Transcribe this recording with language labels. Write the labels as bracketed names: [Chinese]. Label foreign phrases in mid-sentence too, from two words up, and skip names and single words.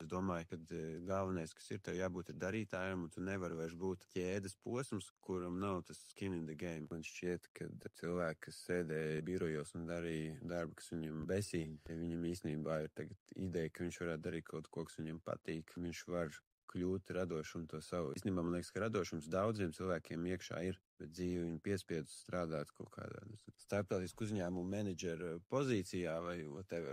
[Latvian] domāju, ka galvenais, kas ir, tev jābūt darītājam, un tu nevari vairs būt ķēdes posms, kuram nav tas [English] skin in the game. [Latvian] Man šķiet, ka cilvēki, kas sēdēja birojos un darīja darbu, kas viņam besīja, viņam īstenībā ir tagad ideja, ka viņš varētu darīt kaut ko, kas viņam patīk, viņš var kļūt radošs un to savu. Īstenībā man liekas, ka radošums daudziem cilvēkiem iekšā ir, bet dzīve viņu piespiedz strādāt kaut kādā starptautisku uzņēmumu menedžera pozīcijā vai whatever.